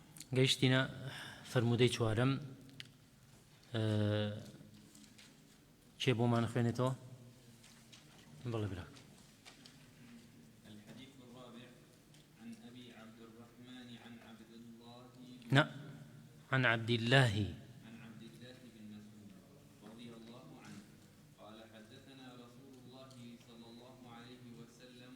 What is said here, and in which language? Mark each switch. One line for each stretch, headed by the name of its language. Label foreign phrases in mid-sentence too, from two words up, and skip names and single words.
Central Kurdish: گەیشتینە فەرموودەی چوارەم چێ بۆمان خوێنێتەوە بەڵێ برا.
Arabic: الحديث الرابع عن أبي عبد الرحمن عن عبد الله عن عبد الله بن مسعود رضي الله عنه قال حدثنا رسول الله صلى الله عليه وسلم